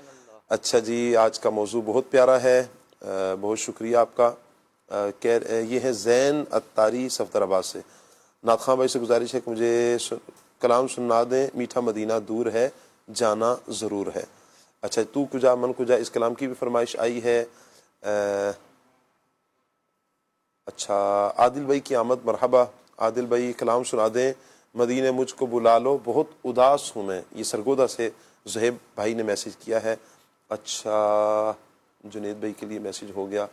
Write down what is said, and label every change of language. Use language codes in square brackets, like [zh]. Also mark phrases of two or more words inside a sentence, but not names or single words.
[ur] اچھا جی، آج کا موضوع بہت پیارا ہے، بہت شکریہ آپ کا۔ یہ ہے زین اتاری صفدر آباد سے۔ نعت خاں بھائی سے گزارش ہے کہ مجھے کلام سنا دیں، میٹھا مدینہ دور ہے جانا ضرور ہے۔ اچھا، تو کجا من کجا، اس کلام کی بھی فرمائش آئی ہے۔ اچھا، عادل بھائی کی آمد، مرحبا عادل بھائی، کلام سنا دیں مدینے مجھ کو بلا لو، بہت اداس ہوں میں۔ یہ سرگودا سے زہیب بھائی نے میسج کیا ہے۔ اچھا، جنید بھائی کے لیے میسج ہو گیا۔